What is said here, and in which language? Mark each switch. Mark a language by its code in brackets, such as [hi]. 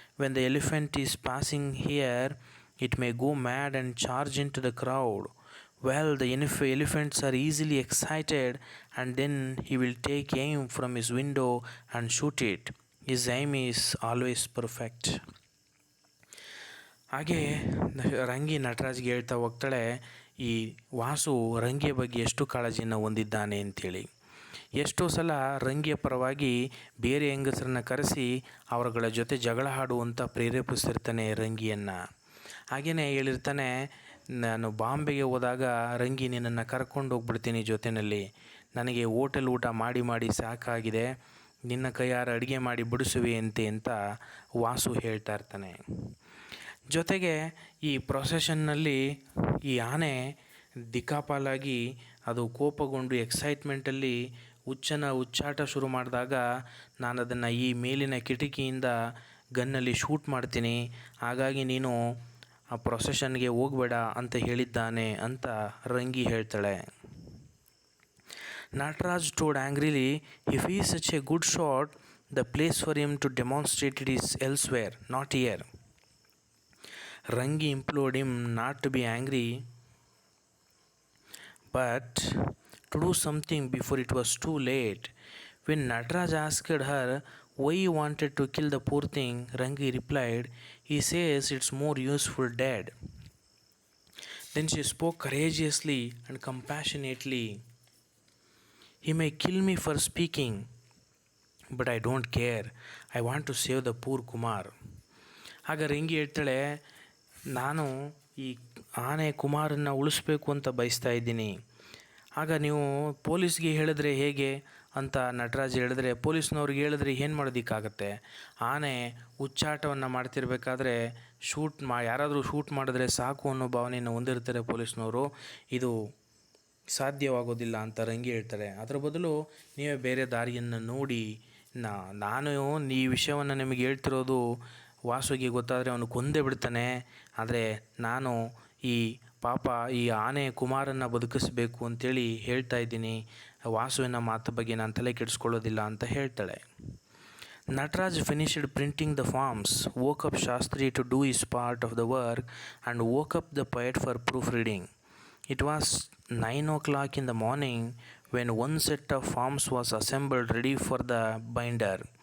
[en] When the elephant is passing here, it may go mad and charge into the crowd. Well, the elephants are easily excited, and then he will take aim from his window and shoot it. His aim is always perfect. [kn] ಹಾಗೆ ರಂಗಿ ನಟರಾಜ್ಗೆ ಹೇಳ್ತಾ ಹೋಗ್ತಾಳೆ ಈ ವಾಸು ರಂಗಿಯ ಬಗ್ಗೆ ಎಷ್ಟು ಕಾಳಜಿಯನ್ನು ಹೊಂದಿದ್ದಾನೆ ಅಂಥೇಳಿ. ಎಷ್ಟೋ ಸಲ ರಂಗಿಯ ಪರವಾಗಿ ಬೇರೆ ಹೆಂಗಸರನ್ನ ಕರೆಸಿ ಅವರುಗಳ ಜೊತೆ ಜಗಳ ಆಡುವಂಥ ಪ್ರೇರೇಪಿಸ್ತಿರ್ತಾನೆ ರಂಗಿಯನ್ನು. ಹಾಗೆಯೇ ಹೇಳಿರ್ತಾನೆ, ನಾನು ಬಾಂಬೆಗೆ ಹೋದಾಗ ರಂಗಿ ನಿನ್ನನ್ನು ಕರ್ಕೊಂಡು ಹೋಗ್ಬಿಡ್ತೀನಿ ಜೊತೆಯಲ್ಲಿ, ನನಗೆ ಹೋಟೆಲ್ ಊಟ ಮಾಡಿ ಮಾಡಿ ಸಾಕಾಗಿದೆ, ನಿನ್ನ ಕೈಯಾರ ಅಡುಗೆ ಮಾಡಿ ಬಿಡಿಸುವೆ ಅಂತ ವಾಸು ಹೇಳ್ತಾ ಇರ್ತಾನೆ. ಜೊತೆಗೆ ಈ ಪ್ರೊಸೆಷನ್ನಲ್ಲಿ ಈ ಆನೆ ದಿಕ್ಕಾಪಾಲಾಗಿ ಅದು ಕೋಪಗೊಂಡು ಎಕ್ಸೈಟ್ಮೆಂಟಲ್ಲಿ ಹುಚ್ಚಾಟ ಶುರು ಮಾಡಿದಾಗ, ನಾನು ಅದನ್ನು ಈ ಮೇಲಿನ ಕಿಟಕಿಯಿಂದ ಗನ್ನಲ್ಲಿ ಶೂಟ್ ಮಾಡ್ತೀನಿ, ಹಾಗಾಗಿ ನೀನು ಆ ಪ್ರೊಸೆಷನ್ಗೆ ಹೋಗಬೇಡ ಅಂತ ಹೇಳಿದ್ದಾನೆ ಅಂತ ರಂಗಿ ಹೇಳ್ತಾಳೆ. [en] Nataraj toad ಆಂಗ್ರಿಲಿ, if he is such a good shot, the place for him to demonstrate it is elsewhere, not here. Rangi implored him not to be angry, but to do something before it was too late. When Nataraj asked her why he wanted to kill the poor thing, Rangi replied, he says it's more useful dead. Then she spoke courageously and compassionately. He may kill me for speaking, but I don't care. I want to save the poor Kumar. [kn] ಆಗ ರಂಗಿ ಹೇಳ್ತಾಳೆ, ನಾನು ಈ ಆನೆ ಕುಮಾರನ್ನು ಉಳಿಸ್ಬೇಕು ಅಂತ ಬಯಸ್ತಾ ಇದ್ದೀನಿ. ಆಗ ನೀವು ಪೊಲೀಸ್ಗೆ ಹೇಳಿದ್ರೆ ಹೇಗೆ ಅಂತ ನಟರಾಜ್ ಹೇಳಿದ್ರೆ, ಪೊಲೀಸ್ನವ್ರಿಗೆ ಹೇಳಿದ್ರೆ ಏನು ಮಾಡೋದಕ್ಕಾಗತ್ತೆ? ಆನೆ ಹುಚ್ಚಾಟವನ್ನು ಮಾಡ್ತಿರ್ಬೇಕಾದ್ರೆ ಯಾರಾದರೂ ಶೂಟ್ ಮಾಡಿದ್ರೆ ಸಾಕು ಅನ್ನೋ ಭಾವನೆಯನ್ನು ಹೊಂದಿರ್ತಾರೆ ಪೊಲೀಸ್ನವರು, ಇದು ಸಾಧ್ಯವಾಗೋದಿಲ್ಲ ಅಂತ ರಂಗಿ ಹೇಳ್ತಾರೆ. ಅದರ ಬದಲು ನೀವೇ ಬೇರೆ ದಾರಿಯನ್ನು ನೋಡಿ, ನಾನು ಈ ವಿಷಯವನ್ನು ನಿಮಗೆ ಹೇಳ್ತಿರೋದು ವಾಸುಗೆ ಗೊತ್ತಾದರೆ ಅವನು ಕೊಂದೇ ಬಿಡ್ತಾನೆ, ಆದರೆ ನಾನು ಈ ಆನೆ ಕುಮಾರನ್ನು ಬದುಕಿಸಬೇಕು ಅಂತೇಳಿ ಹೇಳ್ತಾ ಇದ್ದೀನಿ, ವಾಸುವಿನ ಮಾತು ಬಗ್ಗೆ ನಾನು ತಲೆ ಕೆಡಿಸ್ಕೊಳ್ಳೋದಿಲ್ಲ ಅಂತ ಹೇಳ್ತಾಳೆ. [en] Nataraj finished printing the forms, woke up Shastri to do his part of the work, and woke up the poet for proofreading. It was 9 o'clock in the morning when one set of forms was assembled ready for the binder.